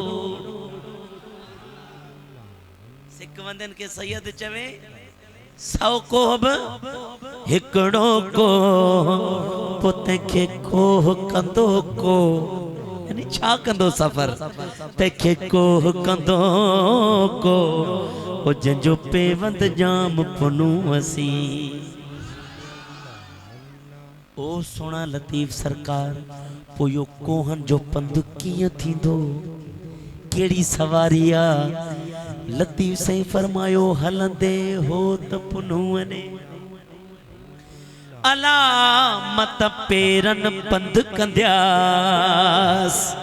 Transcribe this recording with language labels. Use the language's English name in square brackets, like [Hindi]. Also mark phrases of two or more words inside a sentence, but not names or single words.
[Sindhi] सिकवंदियन खे सैयद चवे 100 कोह भी हिकड़ो को। पुते खे कोह कंदो को यानी छा कंदो सफर तंहिंखे कोह कंदो को। ओ जंहिंजो पेवंद जाम पुनू असी। ओ सोना लतीफ़ सरकार पो यो कोहन जो पंध कीअं थींदो केड़ी सवारी आ। लतीफ़ साईं फरमायो हलंदे हो त पुनूअने अला मत पेरन पंध कंद्यास।